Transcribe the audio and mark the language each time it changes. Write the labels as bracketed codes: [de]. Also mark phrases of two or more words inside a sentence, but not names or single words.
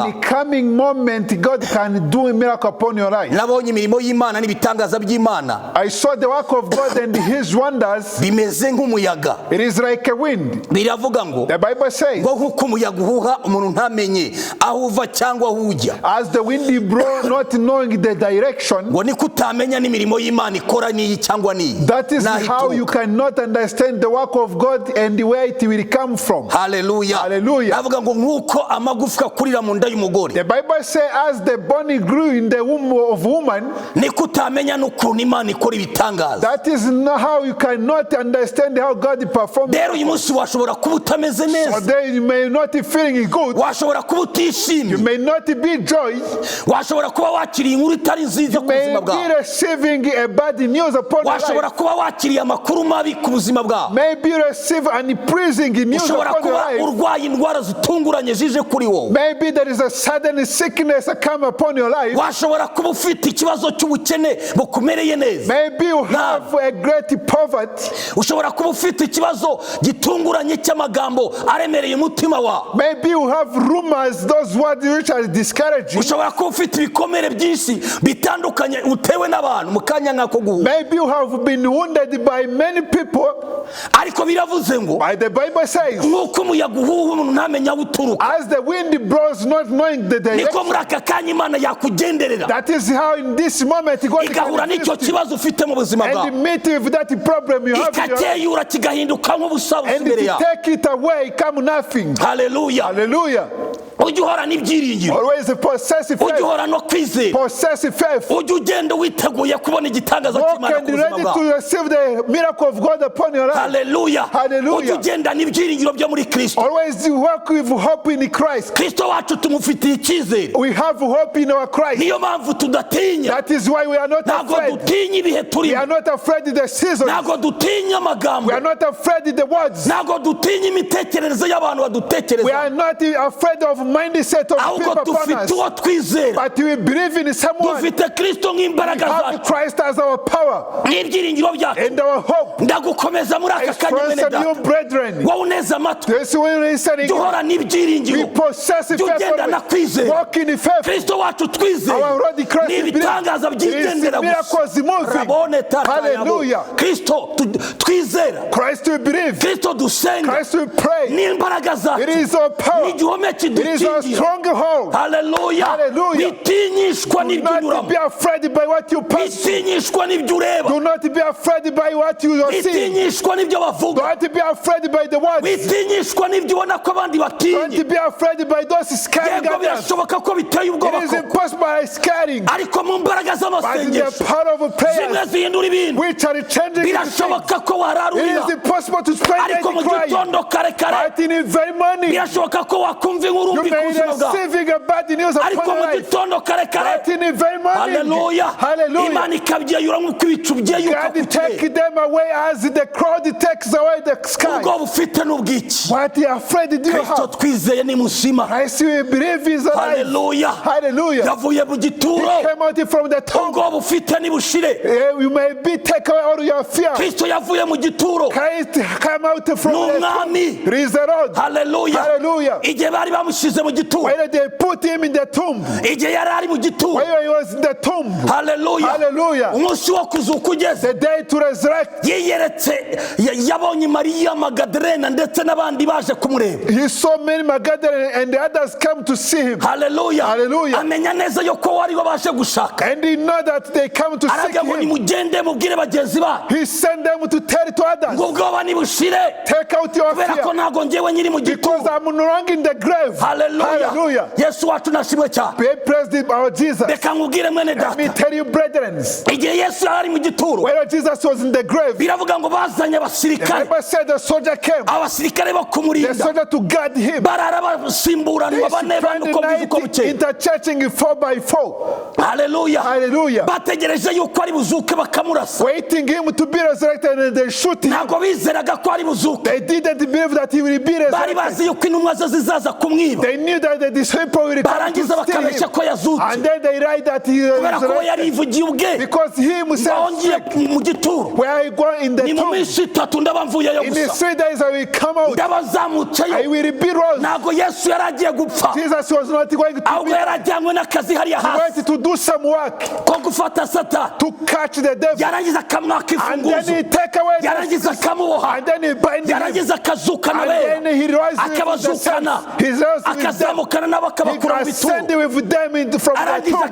[en] In the coming moment God can do a miracle upon your life. [rw] Nabonye imirimo y'Imana n'ibitangaza by'Imana. [en] I saw the work of God and his wonders. [rw] Bimeze nk'umuyaga. [en] It is like a wind. [rw] Biravuga ngo [en] the Bible says [rw] ngo nk'uko umuyaga uhuha umuntu ntamenye aho uva cyangwa aho ujya. [en] As the wind blows not knowing the direction. [rw] Ngo niko utamenya n'imirimo y'Imana ikora n'iyi cyangwa n'iyi. [en] That is how you cannot understand the work of God and where it will come from. Hallelujah. Hallelujah. [rw] Avuga ngo nk'uko amagufwa kurira mu nda y'umugore. [en] The Bible says as the bone grew in the womb of woman. [rw] Niko utamenya n'ukuntu Imana ikora ibitangaza. [en] That is not how you cannot understand how God performs. [rw] Rero uyu munsi washobora kuba utameze neza. [en] So then you may not be feeling good. [rw] Washobora kuba utishimye. [en] You may not be joy. [rw] Washobora kuba wakiriye inkuru itari nziza ku buzima bwawe. [en] You may be receiving a bad news upon your life. [rw] Washobora kuba wakiriye amakuru mabi ku buzima bwawe. [en] Maybe you receive unpleasing news upon your life. [rw] Urwaye indwara zitunguranye zije kuri wowe. [en] Maybe there is a sudden sickness that come upon your life. [rw] washobora kuba ufite ikibazo cy'ubukene bukumereye neza. [en] Maybe you have a great poverty. [rw] Ushobora kuba ufite ikibazo gitunguranye cy'amagambo aremereye umutima wawe. [en] Maybe you have rumors, those words which are discouraging. [rw] Ushobora kuba ufite ibikomere byinshi bitandukanye utewe n'abantu mu kanya nk'ako guhura. [en] Maybe you have been wounded by many people. [rw] Ariko biravuze ngo, [en] But the Bible says, [rw] nk'uko umuyaga uhuha umuntu ntamenya aho uturuka, [en] as the wind blows not knowing the [rw] niko [en] direction, [rw] muri aka kanya Imana yakugenderera [en] that is how in this moment God [rw] igahura [en] can [rw] n'icyo [en] assist you [rw] kibazo ufite mu buzima bwawe, [en] and meet with that problem you have in your life, [rw] ikakeyura kigahinduka nk'ubusabusa [en] and [rw] imbere [en] if you [rw] yawe. [en] take it away, come nothing. [rw] Haleluya. [en] Hallelujah. [rw] Ujye uhora n'ibyiringiro, [en] Always possessive [rw] ujye [en] faith. [rw] uhora no kwizera, [en] Possessive faith. [rw] ujye ugenda witeguye kubona igitangaza [en] Walk [rw] cy'Imana ku [en] and [rw] buzima [en] ready [rw] bwawe. [en] to receive the miracle of God upon your life. [rw] Haleluya. [en] Hallelujah. [rw] Ujye ugenda n'ibyiringiro byo muri Kristo. [en] Always you walk with hope in Christ. [rw] Kristo wacu tumufitiye icyizere, [en] We have hope in our Christ. [rw] niyo mpamvu tudatinya. [en] That is why we are not [rw] Ntabwo [en] afraid. [rw] dutinya ibihe [en] We are [rw] turimo, [en] not afraid of the seasons. [rw] ntabwo dutinya amagambo, [en] We are not afraid of the words. [rw] ntabwo dutinya imitekerereze y'abantu [en] We [rw] badutekereza, [en] are not afraid of mindset of [rw] ahubwo [en] people upon [rw] dufite [en] us. [rw] uwo twizera. [en] But we believe in someone. [rw] Dufite Kristo [en] We [rw] nk'imbaraga [en] have [rw] zacu [en] Christ as our power [rw] n'ibyiringiro byacu. [en] and our hope. [rw] Ndagukomeza muri aka [en] I [rw] kanya mwene [en] strengthen you, [rw] data, [en] brethren. [rw] wowe uneze amatwi, [en] This way listening. [rw] jya uhora [en] We [rw] n'ibyiringiro, [en] possess [rw] jya ugenda na [en] faith. [rw] kwizera. [en] Walk in faith. [rw] Kristo wacu twizeye [en] Our Lord Christ, [rw] ni [en] we believe. [rw] ibitangaza [en] It is [rw] byigendera [en] miracles [rw] gusa. [en] moving. Rabone tata yabo. Hallelujah. [rw] Kristo twizera, [en] Christ we believe. [rw] Kristo dusenga, [en] Christ we pray. [rw] n'imbaraga [en] It [rw] zacu, [en] is our power. [rw] n'igihome [en] It is our [rw] kidukingira. [en] stronghold. [rw] Haleluya. [en] Hallelujah. [rw] Witinyishwa n'ibyo [en] Do not [rw] unyuramo, [en] be afraid by what you pass through. [rw] witinyishwa n'ibyo ureba, [en] Do not be afraid by what you are seeing. [rw] witinyishwa n'ibyo bavuga, [en] Do not be afraid by the words. [rw] witinyishwa n'ibyo ubona ko abandi batinye. [en] Don't be afraid by those scaring [rw] Yego [en] others. [rw] birashoboka ko biteye ubwoba [en] It is [rw] koko, [en] impossible scaring. [rw] ariko mu mbaraga [en] But in the [rw] z'amasengesho [en] power of [rw] zimwe [en] prayer, [rw] zihindura ibintu. [en] which are changing things. [rw] Birashoboka ko warara [en] It [rw] urira, [en] is impossible to spend [rw] ariko mu [en] night crying. [rw] gitondo kare kare [en] But in the very morning, [rw] birashoboka ko wakumva inkuru [en] you [rw] mbi ku [en] may [rw] buzima bwawe, [en] receiving a bad news [rw] ariko [en] upon [rw] mu [en] your life. [rw] gitondo kare kare, [en] But in the very morning, [rw] haleluya, [en] hallelujah, [rw] Imana ikabyeyura nk'uko ibicu byeyuka ku [en] God take [rw] kirere. [en] them away as the crowd takes away the sky. [rw] Ubwoba ufite n'ubwiki, [en] What are you afraid do you [rw] Kristo [en] have? [rw] twizeye ni muzima. [en] Christ we believe is alive. [rw] Haleluya. [en] Hallelujah. [rw] Yavuye mu [en] He [rw] gituro, [en] came out from the tomb. [rw] ubwoba ufite nibushire. [en] You may be take away all your fear. [rw] Kristo yavuye mu gituro, [en] Christ came out from [rw] ni [en] the tomb. [rw] umwami. [en] He is the Lord. [rw] Haleluya. [en] Hallelujah. [rw] Igihe bari bamushyize mu gituro, [en] When they put him in the tomb, [rw] igihe yari ari mu gituro, [en] when he was in the tomb, [rw] haleluya, [en] hallelujah, [rw] umunsi wo kuzuka ugeze, [en] the day to resurrect, [rw] yiyeretse, yabonye Mariya Magadarena ndetse n'abandi baje kumureba. [en] he saw many Magdalene and the others come to see him. [rw] Haleluya. [en] Hallelujah. [rw] Amenya neza yuko wari babashe gushaka, [en] And he know that they come to seek [rw] aravuga ngo [en] him. [rw] nimugende mubwire bagenzi banyu [en] He sent them to tell to others, [rw] ngo ubwoba nibushire, [en] take out your [rw] kubera ko [en] fear, [rw] ntabwo njyewe nyiri mu [en] because [rw] gituro. [en] I'm no longer in the grave. [rw] Haleluya. [en] Hallelujah. [rw] Yesu wacu nashimwe cyane. [en] Praise our Jesus. [rw] Reka nkubwire mwene [en] Let me [rw] data, [en] tell you, brethren, [rw] igihe Yesu yari ari mu gituro, [en] when Jesus was in the grave, [rw] biravuga ngo bazanye [en] the [rw] abasirikare, [en] Bible said the soldier came, [rw] abasirikare bo [en] the [rw] kumurinda, [en] soldier to guard him. [rw] barara basimburanwa bane bane [en] Spend [rw] uko [en] the [rw] bwiza uko [en] night [rw] bukeye. [en] interchurching 4x4, [rw] Haleluya. [en] Hallelujah. [rw] Bategereje yuko ari buzuke bakamurasa, [en] waiting him to be resurrected, and they shoot him. [rw] ntabwo bizeraga ko ari buzuke, [en] They didn't believe that he will be [rw] bari [en] resurrected. [rw] bazi yuko intumwa ze zizaza kumwiba, [en] They knew that the disciple will come to [rw] barangiza [en] steal [rw] bakabeshya [en] him. [rw] ko yazutse, [en] And then they write that he is [rw] kubera ko we [en] resurrected. [rw] yarivugiye ubwe [en] Because he himself [rw] ngo ngiye [en] said, [rw] mu gituro, [en] where I go in the [rw] ni mu [en] tomb, [rw] minsi itatu ndaba mvuyeyo [en] in the [rw] gusa, [en] 3 days I will come out. [rw] ndaba [en] I [rw] nzamutseyo. [en] will be rose. [rw] Ntabwo Yesu yari agiye gupfa, [en] Jesus was not going to [rw] ahubwo [en] be. [rw] yari ajyanywe n'akazi hariya [en] He [rw] hasi [en] went to do some work [rw] ko gufata Satani, [en] to catch the devil. [rw] yarangiza akamwaka [en] And then [rw] imfunguzo, [en] he take away the, [rw] yarangiza akamuboha, [en] and then he bind him. [rw] yarangiza akazukana [en] And [rw] abera, [en] then he rises with the [rw] akabazukana, [en] saints. He rose with them. [rw] akazamukana nabo [en] He [rw] akabakura mu bituro, [en] ascended with them from the [rw] arangiza [en] tomb.